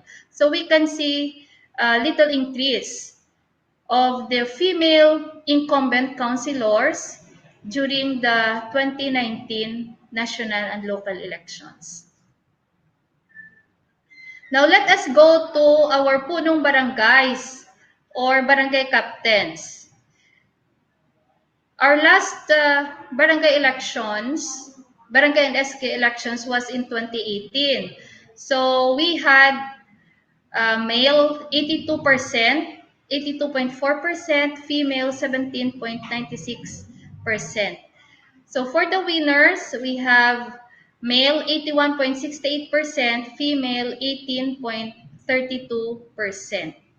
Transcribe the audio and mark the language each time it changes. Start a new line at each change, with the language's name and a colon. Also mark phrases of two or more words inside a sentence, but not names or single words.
English: So we can see a little increase of the female incumbent councilors during the 2019 national and local elections. Now let us go to our
Filipino: punong barangays
English: or barangay captains. Our last barangay elections, barangay and SK elections, was in 2018. So we had male 82%, 82.4%, female 17.96%. So for the winners, we have male 81.68%, female 18.32%.